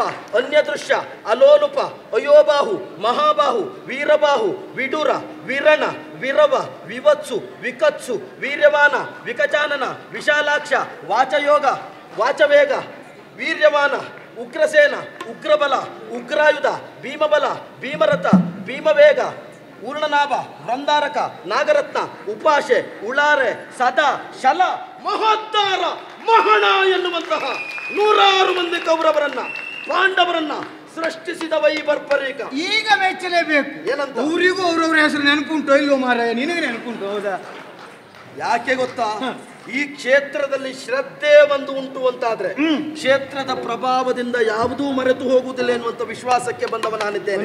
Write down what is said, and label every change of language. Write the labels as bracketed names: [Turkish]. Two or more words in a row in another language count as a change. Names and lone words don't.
[Kannada] ಅನ್ಯದೃಶ್ಯ, ಅಲೋಲುಪ, ಅಯೋಬಾಹು, ಮಹಾಬಾಹು, ವೀರಬಾಹು, ವಿಡುರ, ವಿರಣ, ವಿರವ, ವಿವತ್ಸು, ವಿಕತ್ಸು, ವೀರ್ಯವಾನ, ವಿಕಚಾನನ, ವಿಶಾಲಾಕ್ಷ, ವಾಚಯೋಗ, ವಾಚವೇಗ, ವೀರ್ಯವಾನ, ಉಗ್ರಸೇನ, ಉಗ್ರಬಲ, ಉಗ್ರಾಯುಧ, ಭೀಮಬಲ, ಭೀಮರಥ, ಭೀಮವೇಗ, ಊರ್ಣನಾಭ, ವೃಂದಾರಕ, ನಾಗರತ್ನ, ಉಪಾಶೆ, ಉಳಾರೆ, ಸದಾ, ಶಲ, ಮಹತ್ತಾರ, ಮಹಣ ಎನ್ನುವಂತಹ 106 ಮಂದಿ ಕೌರವರನ್ನ ಪಾಂಡವರನ್ನ ಸೃಷ್ಟಿಸಿದವ ಈ ಬರ್ಬರೀಕ. ಈಗ ಮೆಚ್ಚಲೇಬೇಕು. ಏನಂತ? ಊರಿಗೂ ಅವ್ರವ್ರ ಹೆಸರು ನೆನಪುಂಟು ಇಲ್ವೋ ಮಾರಾಯ? ನಿನಗೆ ನೆನಪುಂಟು? ಹೌದಾ? ಯಾಕೆ ಗೊತ್ತಾ? ಈ ಕ್ಷೇತ್ರದಲ್ಲಿ ಶ್ರದ್ಧೆ ಒಂದು ಉಂಟು ಅಂತಾದ್ರೆ ಕ್ಷೇತ್ರದ ಪ್ರಭಾವದಿಂದ ಯಾವುದೂ ಮರೆತು ಹೋಗುವುದಿಲ್ಲ ಎನ್ನುವಂತ ವಿಶ್ವಾಸಕ್ಕೆ ಬಂದವ ನಾನಿದ್ದೇನೆ.